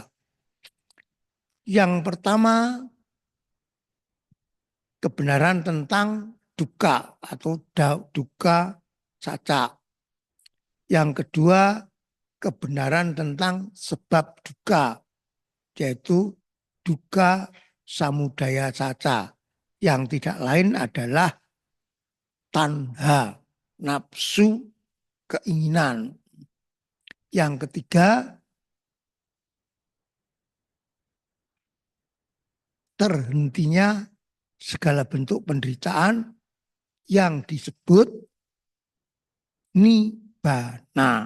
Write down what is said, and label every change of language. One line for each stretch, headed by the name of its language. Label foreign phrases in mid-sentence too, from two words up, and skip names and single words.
Indonesian: Yang pertama, kebenaran tentang dukkha atau
Pali: dukkha saca.
Indonesian: Yang kedua, kebenaran tentang sebab dukkha, yaitu
Pali: dukkha samudaya saca.
Indonesian: Yang tidak lain adalah tanha, nafsu, keinginan. Yang ketiga, terhentinya segala bentuk penderitaan yang disebut nibbana.